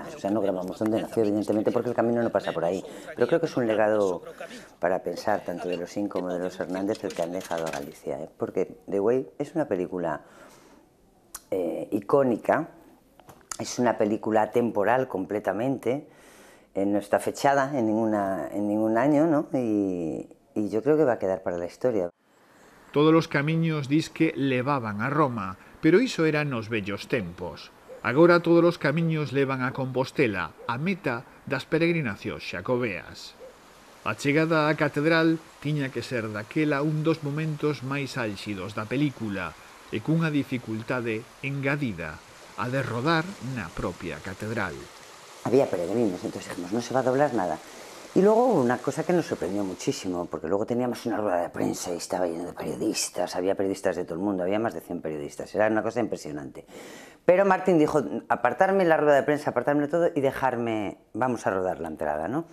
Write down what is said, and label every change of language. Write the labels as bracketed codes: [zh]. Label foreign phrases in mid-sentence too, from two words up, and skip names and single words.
[es] O sea, no grabamos dónde nació, evidentemente, porque el camino no pasa por ahí. Pero creo que es un legado para pensar, tanto de los Sin como de los Hernández, el que han dejado a Galicia. Porque The Way es una película icónica. Es una película temporal completamente, no está fechada en ningún año, ¿no? Y yo creo que va a quedar para la historia. [gl] Todos os camiños dis que levaban a Roma, pero iso era nos vellos tempos. Agora todos os camiños levan a Compostela, a meta das peregrinacións xacobeas. A chegada á catedral tiña que ser daquela un dos momentos máis álxidos da película e cunha dificultade engadida, a de rodar na propia catedral. [es] Había peregrinos, entonces dijimos, no se va a doblar nada. Y luego una cosa que nos sorprendió muchísimo, porque luego teníamos una rueda de prensa y estaba lleno de periodistas, había periodistas de todo el mundo, había más de 100 periodistas, era una cosa impresionante. Pero Martín dijo, apartarme la rueda de prensa, apartarme todo y dejarme, vamos a rodar la entrada, ¿no?